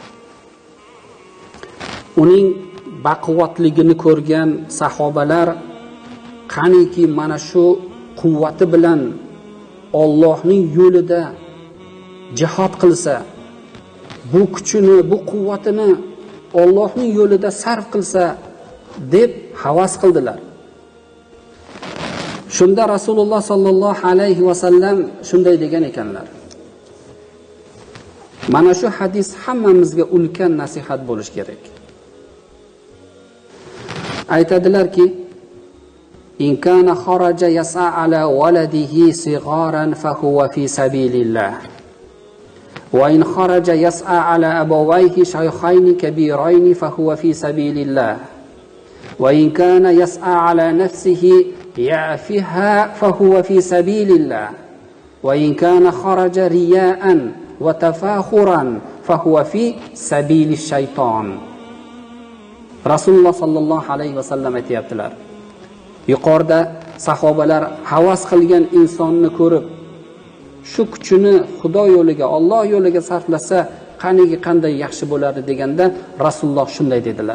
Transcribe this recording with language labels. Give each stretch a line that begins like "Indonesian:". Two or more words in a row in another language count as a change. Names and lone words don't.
Uzbek: Uning baquvvatligini ko'rgan sahobalar qaniki mana shu quvvati bilan Allohning yo'lida jihad qilsa, bu kuchini, bu quvvatini Allohning yo'lida sarf qilsa deb havas qildilar. Shunda Rasululloh sallallohu alayhi va sallam shunday degan ekanlar. Mana shu hadis hammamizga ulkan nasihat bo'lish kerak. Aytadilarki,
Arabic: إن كان خرج يسعى على ولده صغيرا فهو في سبيل الله. وإن خرج يسعى على أبويه شيخين كبيرين فهو في سبيل الله. وإن كان يسعى على نفسه يعفها فهو في سبيل الله وإن كان خرج رياء وتفاخرا فهو في سبيل الشيطان.
Uzbek: Rasululloh sallallohu alayhi va sallam aytayaptilar. Yuqorida sahobalar havas qilgan insonni ko'rib, shu kuchini Xudo yo'liga, Alloh yo'liga sarflasa, qaniki qanday yaxshi bo'lardi deganda Rasululloh shunday dedilar.